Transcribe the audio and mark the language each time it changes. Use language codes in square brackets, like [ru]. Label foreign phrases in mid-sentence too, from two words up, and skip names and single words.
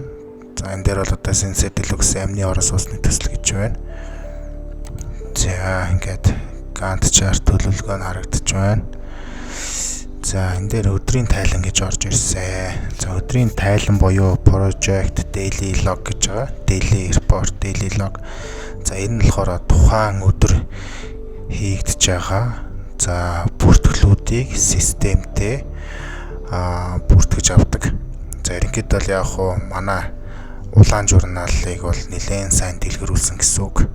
[mn] За энэ дээр бол одоо Sensei Deluxe амны орос усны төсөл гэж байна. За ингээд [en] Gantt chart [mn] төлөвлөгөө нь харагдаж байна. За энэ дээр өдрийн тайлан гэж орж ирсэн. За өдрийн тайлан буюу [en] project daily log [mn] гэж байгаа. [en] Daily report, daily log. [mn] За энэ нь болохоор тухайн өдөр хийгдэж байгаа. За бүртгэлүүдийг системтэй бүртгэж авдаг. За ерөнхийдөө бол яг хуу манай улаан журналыг бол нэлээд сайн дэлгэрүүлсэн гэсэн үг.